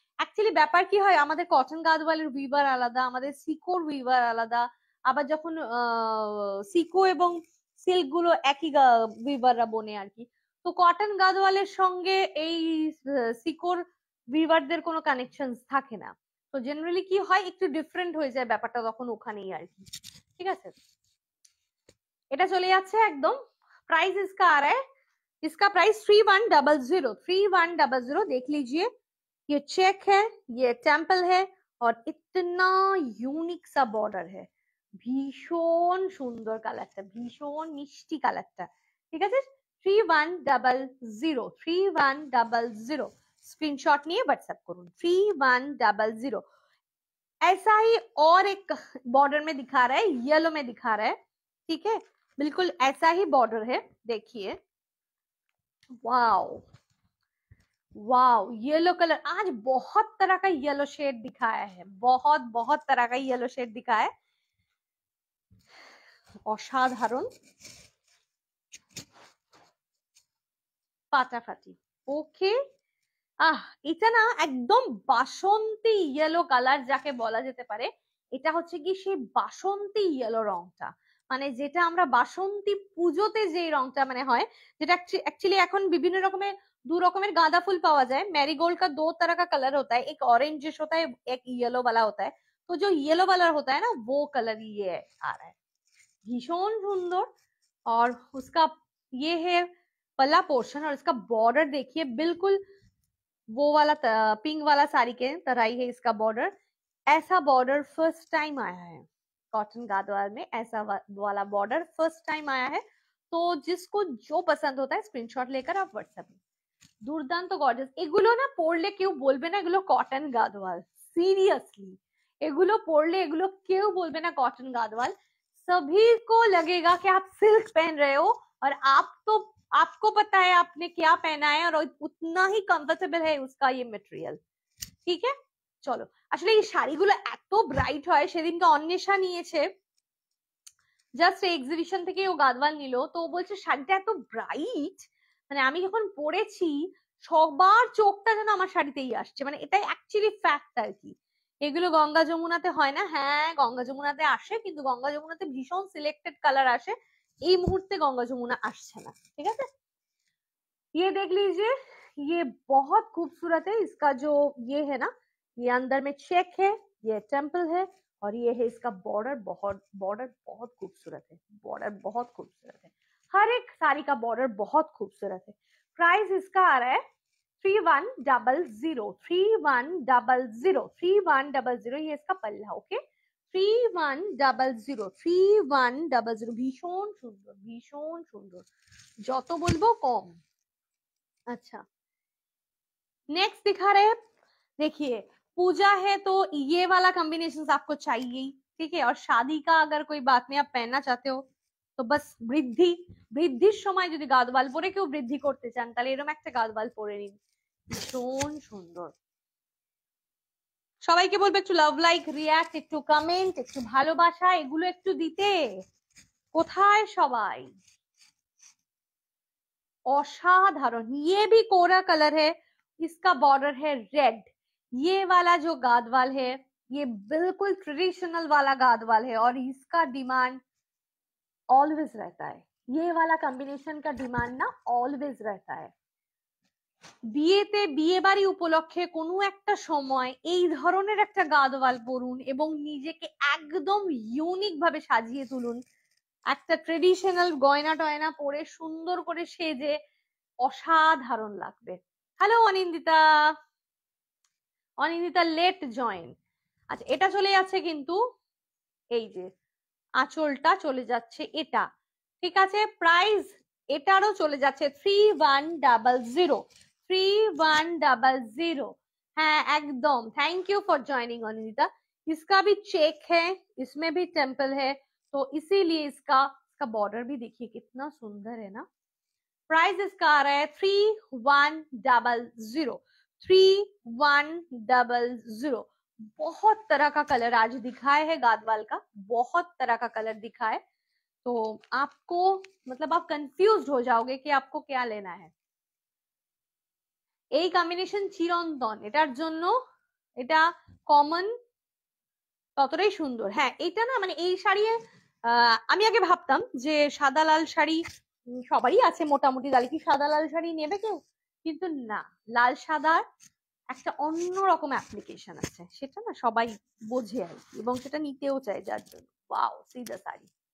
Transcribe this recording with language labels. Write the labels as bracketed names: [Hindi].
[Bangla] Actually ব্যাপার কি হয়, আমাদের কটন গাদওয়ালের উইভার আলাদা, আমাদের সিকোর উইভার আলাদা, আবার যখন সিকো এবং সিল্ক গুলো একই উইভাররা বনে আর কি, তো কটন গাদওয়ালের সঙ্গে এই সিকোর উইভারদের কোনো কানেকশন থাকে না, তো জেনারেলি কি হয় একটু ডিফারেন্ট হয়ে যায় ব্যাপারটা তখন ওখানেই আর কি। ঠিক আছে, এটা চলে যাচ্ছে একদম। [Hindi] प्राइस इसका आ रहा है, इसका प्राइस 3100। 3100 देख लीजिए, ये चेक है, ये टेम्पल है, और इतना यूनिक सा बॉर्डर है। [Bangla] ভীষণ সুন্দর কালারটা, ভীষণ মিষ্টি কালারটা। ঠিক আছে, 3100 3100 स्क्रीनशॉट নিয়ে व्हाट्सएप করুন 3100। [Hindi] ऐसा ही और एक बॉर्डर में दिखा रहा है, येलो में दिखा रहा है, ठीक है, बिल्कुल ऐसा ही बॉर्डर है, देखिए, वाओ वाओ, येलो कलर। आज बहुत तरह का येलो शेड दिखाया है, बहुत बहुत तरह का येलो शेड दिखाया है, [Bangla] অসাধারণ, ফাটাফাটি। ওকে, এটা না একদম বাসন্তী ইয়েলো কালার যাকে বলা যেতে পারে। এটা হচ্ছে কি সেই বাসন্তী ইয়েলো রংটা, মানে যেটা আমরা বাসন্তী পুজোতে যে রংটা মানে হয়, যেটা एक्चुअली এখন বিভিন্ন রকমের दो रकमेर गांदा फूल पावा जाए। [Hindi] मैरीगोल्ड का दो तरह का कलर होता है, एक ऑरेंजिश होता है, एक येलो वाला होता है। तो जो येलो वाला होता है ना, वो कलर ये आ रहा है, भीषण सुंदर। और उसका ये है पल्ला पोर्शन, और इसका बॉर्डर देखिए, बिल्कुल वो वाला पिंक वाला साड़ी के तरह ही है इसका बॉर्डर। ऐसा बॉर्डर फर्स्ट टाइम आया है कॉटन गादवाल में, ऐसा वाला बॉर्डर फर्स्ट टाइम आया है। तो जिसको जो पसंद होता है स्क्रीनशॉट लेकर आप व्हाट्सएप में। [Bangla] দুর্দান্ত গর্জাস। এগুলো না পরলে কেউ বলবে না এগুলো কটন গাদওয়াল, সিরিयसली এগুলো পরলে এগুলো কেউ বলবে না কটন गादवाल। [Hindi] सभी को लगेगा कि आप सिल्क पहन रहे हो, और आप तो आपको पता है आपने क्या पहना है, और उतना ही कंफर्टेबल है उसका ये मटेरियल। ठीक है, [Bangla] চলো। আসলে এই শাড়িগুলো এত ব্রাইট হয়, সেদিনকে অন্বেষা নিয়েছে, জাস্ট এক্সিবিশন থেকে ও গাদওয়াল নিল, তো ও বলছে শাড়িটা এত ব্রাইট, মানে আমি যখন পরেছি সবার চোখটা যেন আমার শাড়িতেই আসছে, মানে এটাই অ্যাকচুয়ালি ফ্যাক্ট আর কি। এগুলো গঙ্গা যমুনাতে হয় না, হ্যাঁ গঙ্গা যমুনাতে আসে, কিন্তু গঙ্গা যমুনাতে ভীষণ সিলেক্টেড কালার আসে, এই মুহূর্তে গঙ্গা যমুনা আসছে না। ঠিক আছে, [Hindi] ये देख लीजिए, ये बहुत खूबसूरत है। इसका जो ये है ना, ये अंदर में चेक है, ये टेम्पल है, और ये है इसका बॉर्डर। बॉर्डर बहुत खूबसूरत है, बॉर्डर बहुत खूबसूरत है, हर एक साड़ी का बॉर्डर बहुत खूबसूरत है। प्राइस इसका आ रहा है 3100, 3100, ये इसका पल्ला। ओके, 3100, 3100, भीषण सुंदर, भीषण सुंदर, [Bangla] যত বলবো কম। [Hindi] अच्छा, नेक्स्ट दिखा रहे हैं, देखिए पूजा है तो ये वाला कॉम्बिनेशन आपको चाहिए ही। ठीक है, और शादी का अगर कोई बात में आप पहनना चाहते हो तो बस [Bangla] বৃদ্ধির সময় যদি গাদওয়াল পরে কেউ বৃদ্ধি করতে চান, তাহলে এরকম একটা গাদওয়াল পরে নিন, ভীষণ সুন্দর। সবাইকে বলবো একটু লাভ, লাইক, রিয়াক্ট, একটু কমেন্ট, একটু ভালোবাসা, এগুলো একটু দিতে। কোথায় সবাই? [Hindi] असाधारण, ये भी कोरा कलर है, इसका बॉर्डर है रेड। ये वाला जो गादवाल है ये बिल्कुल ट्रेडिशनल वाला गादवाल है, और इसका डिमांड ऑलवेज रहता है, ये वाला कॉम्बिनेशन का डिमांड ना ऑलवेज रहता है। [Bangla] বিয়েতে বিয়ে বাড়ি উপলক্ষে কোনো একটা সময় এই ধরনের একটা গাদওয়াল পরুন এবং নিজেকে একদম ইউনিক ভাবে সাজিয়ে তুলুন, একটা ট্রেডিশনাল গয়না টয়না পরে সুন্দর করে সেজে অসাধারণ লাগবে। Hello Anindita, Anindita late join. আচ্ছা, এটা চলে যাচ্ছে কিন্তু, এই যে আঁচলটা চলে যাচ্ছে এটা, ঠিক আছে। প্রাইস এটারও চলে যাচ্ছে 3100, 3100। হ্যাঁ একদম, [Hindi] thank you for joining Anindita. इसका भी चेक है, इसमें भी टेम्पल है, तो इसीलिए इसका बॉर्डर भी देखिए कितना सुंदर है ना। प्राइस इसका आ रहा है 3100, 3100। बहुत तरह का कलर आज दिखाए है गादवाल का, बहुत तरह का कलर दिखा है, तो आपको मतलब आप कंफ्यूज हो जाओगे कि आपको क्या लेना है। [Bangla] এই কম্বিনেশন চিরন্তন, এটার জন্য এটা কমন, ততটাই সুন্দর। হ্যাঁ এটা না মানে এই শাড়ি আমি আগে ভাবতাম যে সাদা লাল শাড়ি সবারই আছে মোটামুটি, তাহলে কি সাদা লাল শাড়ি নেবে কেউ, কিন্তু না, লাল সাদার একটা অন্যরকম অ্যাপ্লিকেশন আছে, সেটা না সবাই বোঝে আর কি, এবং সেটা নিতেও চায়, যার জন্য [English] Wow see the sari.